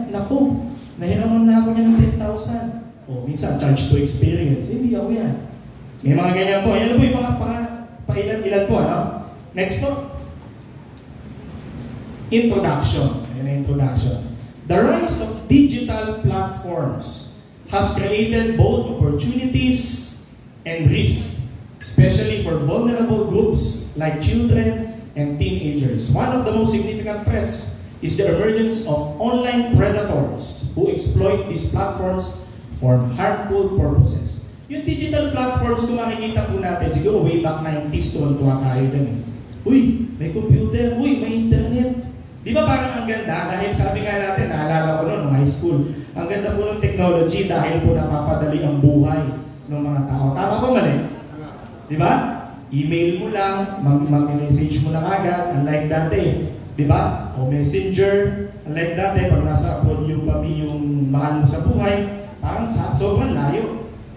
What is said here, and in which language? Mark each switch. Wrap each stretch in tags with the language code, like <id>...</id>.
<tl>Naku, nahiraman na ako niya ng 10,000. O minsan,</tl> <en>charge to experience.</en> <tl>Hindi ako yan. May mga ganyan po. Ayan po yung mga pailan-ilan po. Ano? Next po. Introduction. Ayan na introduction.</tl> <en>The rise of digital platforms has created both opportunities and risks, especially for vulnerable groups like children and teenagers. One of the most significant threats is the emergence of online predators who exploit these platforms for harmful purposes.</en> <tl>Yung digital platforms, kung makikita po natin, siguro way back 90s, tuwan-tuwa tayo dyan eh. Uy, may computer, uy, may internet. Di ba parang ang ganda? Dahil sabi nga natin, naalala ko noon, high school, ang ganda po ng technology dahil po napapadali ang buhay ng mga tao. Tama ba mali? Di ba? Email mo lang, mag-message mo lang agad, unlike dati. Di ba? O messenger, unlike dati, pag nasa upload yung mahal mo sa buhay, parang sobrang layo.</tl>